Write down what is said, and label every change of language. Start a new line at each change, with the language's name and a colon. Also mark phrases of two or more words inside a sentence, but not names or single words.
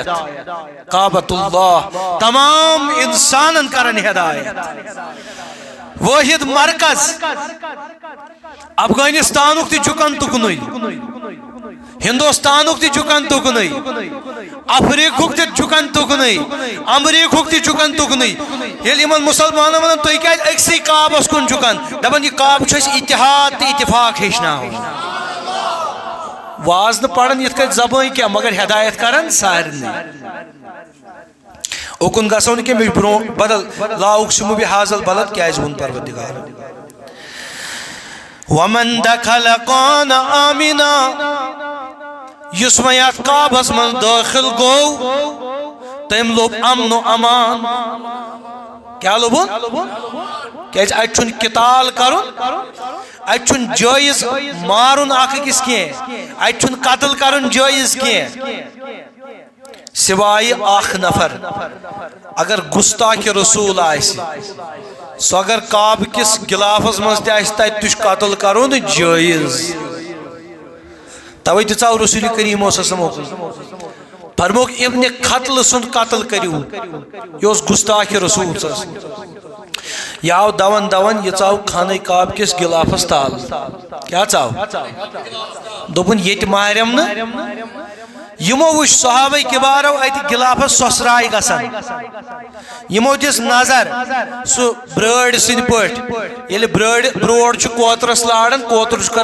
Kashmiri: کعبۃ اللہ تمام انسانن کرن ہدایت واحد مرکز افغانستانک تہ چکن تکنی ہندوستانک تہ چکن تکنی افریقک تہ چکن تکنی امریکک تہ چکن تکنی یل یمن مسلمانن ونن تُہۍ کیازِ أکسٕے کعبس کُن چکن دپن یہ کعبہ چھُ اَسہِ اتحاد تہ اتفاق ہیٚچھناوُن واز نہ پرن یتھ کٔنۍ زبٲنۍ کینٛہہ مگر ہدایت کرن سارنٕے اوکن گژھو نہٕ کینٛہہ مےٚ چھُ برونٛہہ بدل
Arabic: لا اقسم بہذا البلد
Kashmiri: کیازِ ووٚن پروردگار
Arabic: ومن دخل کان آمنا
Kashmiri: یس وۄنۍ اتھ کعبس منٛز دٲخل گوٚو تٔمۍ لوٚب امن و امان کیا لوٚبُن کیازِ اتہِ چھُنہٕ قتال کرُن اتہِ چھُنہٕ جٲیز مارُن اکھ أکِس کینٛہہ اتہِ چھُنہٕ قتل کرُن جٲیز کینٛہہ سوائے اخ نفر اگر گستاخ رسول آسہِ سو اگر کعبہ کس غلافس مز تہ تت تہ قتل کرون جائز توے دژاو رسول کریم
Arabic: صلی اللہ علیہ وسلم
Kashmiri: فرموک ابن قتل سن قتل کریو یہ گستاخ رسول یہ آو دون دون یہ ژاو خانہ کعبہ کس غلافس تال کیا ژاو دوپن یت ماریم نا یمو وش صحابہ کبارو ات غلافس سسرائی گسان یمو دس نظر سو برٲڑ سٕنٛدۍ پٲٹھۍ ییٚلہِ برٛوڑ چھُ کوترس لاران کوتر چھُ